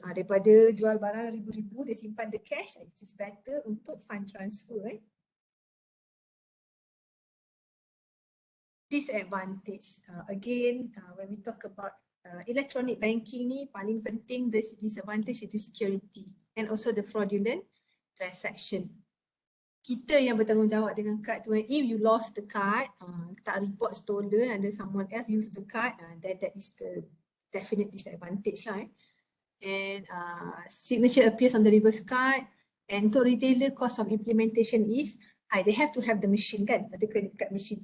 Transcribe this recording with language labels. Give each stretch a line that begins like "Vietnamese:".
Malay: Daripada jual barang ribu-ribu, dia simpan
English: the cash, it is better
Malay: untuk
English: fund transfer. Disadvantage. Again, when we talk about electronic banking
Malay: ni, paling penting
English: the disadvantage
Malay: itu
English: security and also the fraudulent transaction.
Malay: Kita yang bertanggungjawab dengan kad tu.
English: If you lost the card, tak report stolen, and then someone else use the card, that is the definite disadvantage lah. And signature appears on the reverse card. And untuk retailer, cost of implementation is they have to have the machine kan, ada credit card machine.